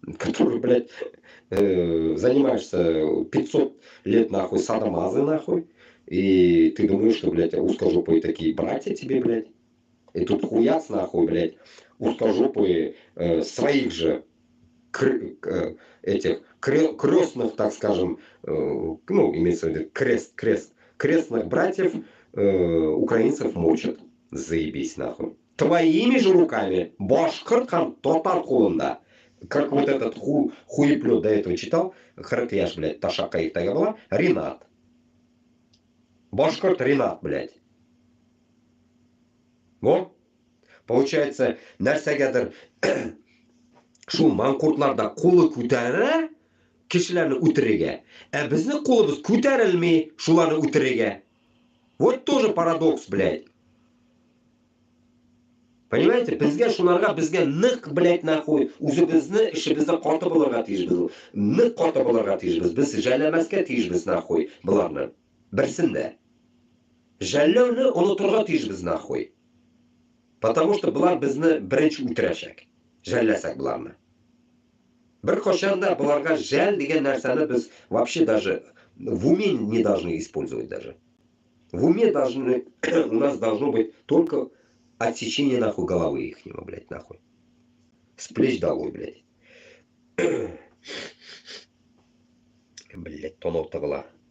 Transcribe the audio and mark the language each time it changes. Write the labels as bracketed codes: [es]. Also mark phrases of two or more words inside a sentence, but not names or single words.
[ru] который, блядь, занимаешься 500 лет, нахуй, садомазы, нахуй, и ты думаешь, что, блядь, узкожопые такие братья тебе, блядь, и тут хуяц, нахуй, блядь, узкожопые своих же этих крестных, так скажем, ну, имеется в виду крестных братьев украинцев мочат. Заебись, нахуй. Твоими же руками башкиркам [tt] татар кулында. [ru] Как вот этот хуеплет до этого читал, Харакляш, блядь, Ташака их была, Ренат. Башкирт Ренат, блядь. Вот. Получается, [tt] нәрсәгәдер шул манкуртларда кулы күтәрә кешеләрне үтерергә, ә безнең кулыбыз күтәрелми шуларны үтерергә. [ru] Вот тоже парадокс, блядь. Понимаете, [tt] безгә шуларга безгә нык, [ru] блядь, нахуй, [tt] үзебезне эшебездә каты булырга тиешбез. Нык каты булырга тиешбез. Без жәлләмәскә тиешбез, нахуй, буларны. Берсендә. Жәлләүне онытырга тиешбез, нахуй. [ru] Потому что [tt] булар безне беренче үтерәчәк. Жәлләсәк буларны. Бер кашанда буларга жәл дигән нәрсәне без [ru] вообще даже в уме не должны использовать даже. В уме должны, у нас должно быть только отсечение, нахуй, головы ихнего, блядь, нахуй. С плеч долой, блядь. Блядь, тонов-то была.